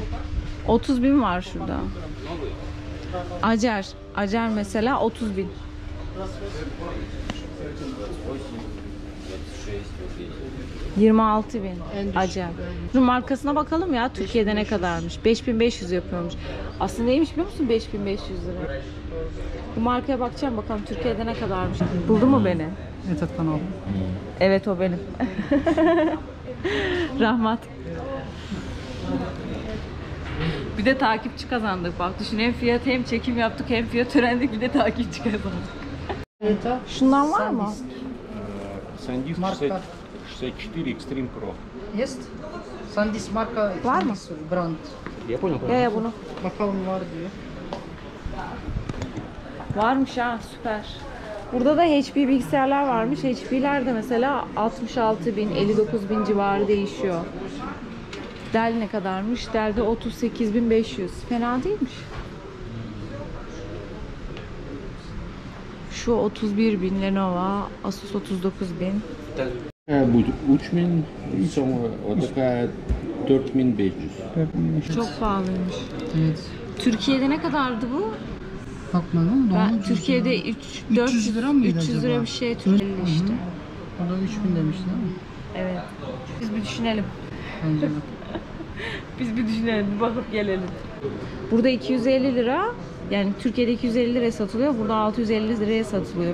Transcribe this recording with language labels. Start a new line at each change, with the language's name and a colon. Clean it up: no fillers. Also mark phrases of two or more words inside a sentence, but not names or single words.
Turkish: 30.000 var şurada. Acer mesela 30.000. 26 bin. En düşük. Acayip. Bunun markasına bakalım ya Türkiye'de ne kadarmış. 5500 yapıyormuş. Aslında neymiş biliyor musun 5500 lira? Bu markaya bakacağım bakalım Türkiye'de ne kadarmış. Buldu mu beni?
Russian: Этот канал.
Turkish: Evet o benim. Rahmat. Bir de takipçi kazandık bak düşün hem fiyat hem çekim yaptık hem fiyat öğrendik bir de takipçi kazandık.
Russian: Это
Turkish: Şundan var mı? SanDisk Marka. 64 Extreme Pro.
Russian: Есть? SanDisk marka
Turkish: Var mı? brand.
Russian: Я понял.
Turkish: Ya bunu. Bakalım var diyor. Varmış ha süper. Burada da HP bilgisayarlar varmış. HP'ler de mesela 66 bin, 59 bin civarı değişiyor. Dell ne kadarmış? Dell'de 38.500. Fena değilmiş. Şu 31 bin Lenovo, Asus 39 bin.
Russian: Будет 3000, вот такая 4500.
Turkish: Çok pahalıymış. Evet. Türkiye'de ne kadardı bu? Bakmadım ama Ben Türkiye'de 300 lira mıydı 300 lira acaba? bir şey Türkiye'de işte. O da 3000 demişti değil mi? Evet. Biz bir düşünelim. Bence de. Biz bir düşünelim, bir bakıp gelelim. Burada 250 lira, yani Türkiye'de 250 liraya satılıyor, burada 650 liraya satılıyor.